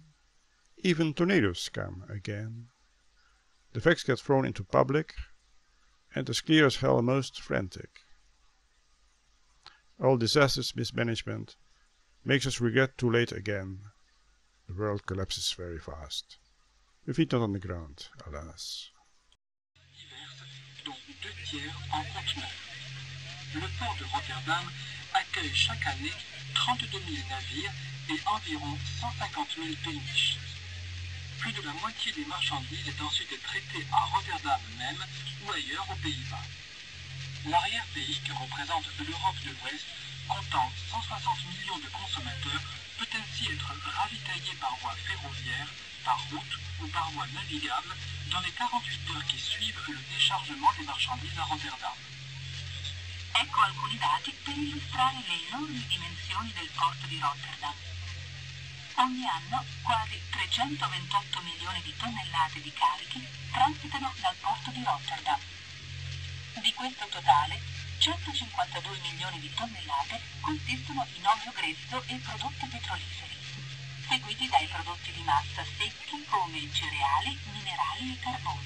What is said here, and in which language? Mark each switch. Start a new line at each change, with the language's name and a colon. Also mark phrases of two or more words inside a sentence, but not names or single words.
English: Even tornadoes come again. The facts get thrown into public, and as clear as hell most frantic. All disastrous mismanagement makes us regret too late again. The world collapses very fast. We feet not on the ground, alas.
French: Dont 2/3 en conteneurs. Le port de Rotterdam accueille chaque année 32 000 navires et environ 150 000 péniches. Plus de la moitié des marchandises est ensuite traitée à Rotterdam même ou ailleurs aux Pays-Bas. L'arrière-pays que représente l'Europe de l'Ouest, comptant 160 millions de consommateurs, peut ainsi être ravitaillé par voie ferroviaire, par route ou par voie navigable dans les 48 heures qui suivent le déchargement des marchandises à Rotterdam.
Italian: Ecco alcuni dati per illustrare le enormi dimensioni del porto di Rotterdam. Ogni anno quasi 328 milioni di tonnellate di carichi transitano dal porto di Rotterdam. Di questo totale, 152 milioni di tonnellate consistono in olio grezzo e prodotti petroliferi, seguiti dai prodotti di massa secchi come cereali, minerali e carbone.